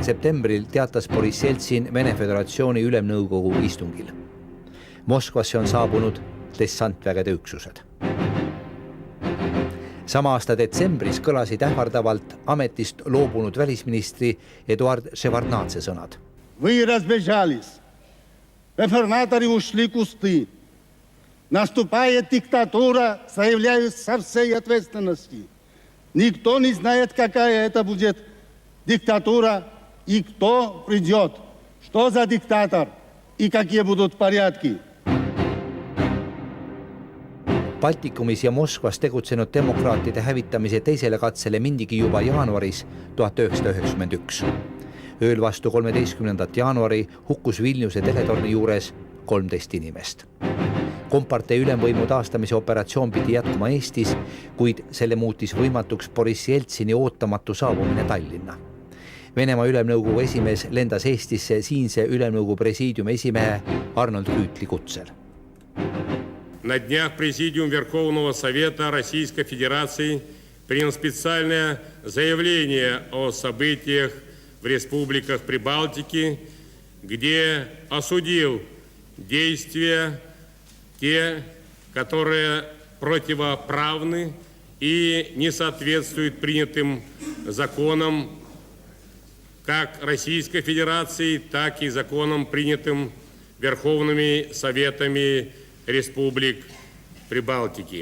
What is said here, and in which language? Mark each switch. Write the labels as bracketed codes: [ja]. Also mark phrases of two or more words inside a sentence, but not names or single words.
[et] septembril teatas Boris Jeltsin Vene Föderatsiooni ülemnõukogu istungil. Moskvasse on saabunud dessantvägede üksused. Sama aasta detsembris kõlasid ähvardavalt ametist loobunud välisministri Eduard Ševardnadze sõnad. [ru] Вы разбежались. Реформаторы ушли в кусты. Наступает диктатура, заявляю со всей ответственности. Никто не знает, какая это будет диктатура и кто придет. Что за диктатор и какие будут порядки? [et] Baltikumis ja Moskvas tegutsenud demokraatide hävitamise teisele katsele mindigi juba jaanuaris 1991. Ööl vastu 13. jaanuari hukkus Vilniuse teletorni juures 13 inimest. Kompartei ülemvõimu taastamise operatsioon pidi jätkuma Eestis, kuid selle muutis võimatuks Boris Jeltsini ootamatu saabumine Tallinna. Venemaa ülemnõukogu esimees lendas Eestisse siinse ülemnõukogu presiidiumi esimehe Arnold Rüütli kutsel. [ru] На днях Президиум Верховного Совета Российской Федерации принял специальное заявление о событиях в республиках Прибалтики, где осудил действия те, которые противоправны и не соответствуют принятым законам как Российской Федерации, так и законам, принятым Верховными Советами Республик Прибалтики.